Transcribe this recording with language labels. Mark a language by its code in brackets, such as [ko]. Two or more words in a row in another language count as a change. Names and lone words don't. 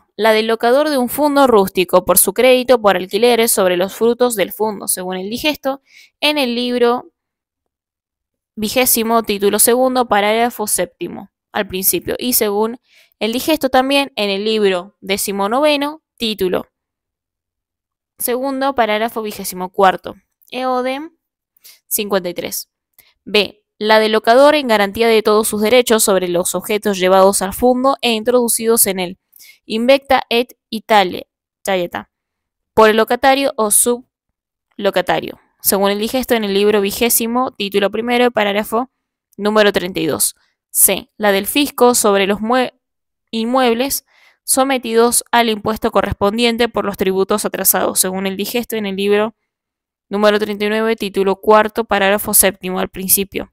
[es] La del locador de un fondo rústico por su crédito por alquileres sobre los frutos del fondo, según el digesto, en el libro 20, título segundo, parágrafo séptimo, al principio, y según el digesto también en el libro 19, título segundo, parágrafo 24, EODEM 53. B. La del locador en garantía de todos sus derechos sobre los objetos llevados al fondo e introducidos en él, [la] invecta et Italieta, [es] por el locatario o sublocatario, según el digesto en el libro 20, título primero, parágrafo número 32. C. La del fisco sobre los inmuebles sometidos al impuesto correspondiente por los tributos atrasados, según el digesto en el libro número 39, título cuarto, parágrafo séptimo, al principio.